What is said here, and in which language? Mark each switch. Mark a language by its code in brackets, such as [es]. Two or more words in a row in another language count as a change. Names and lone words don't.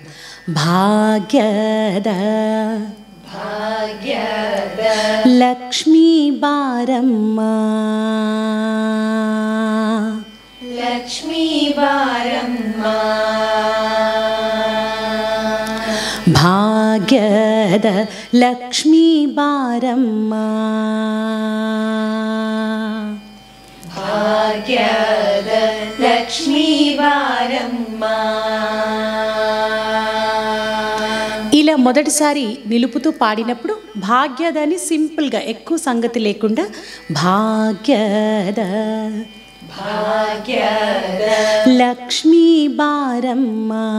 [kn] ಭಾಗ್ಯದ ಲಕ್ಷ್ಮೀ ಬಾರಮ್ಮ, ಲಕ್ಷ್ಮೀ ಬಾರಮ್ಮ, ಭಾಗ್ಯದ ಲಕ್ಷ್ಮೀ ಬಾರಮ್ಮ, ಭಾಗ್ಯದ ಲಕ್ಷ್ಮೀ ಬಾರಮ್ಮ. [te] ఇలా మొదటిసారి నిలుపుతూ పాడినప్పుడు భాగ్యదని సింపుల్గా ఎక్కువ సంగతి లేకుండా భాగ్యద [kn] భాగ్యద ಲಕ್ಷ್ಮೀ ಬಾರಮ್ಮ,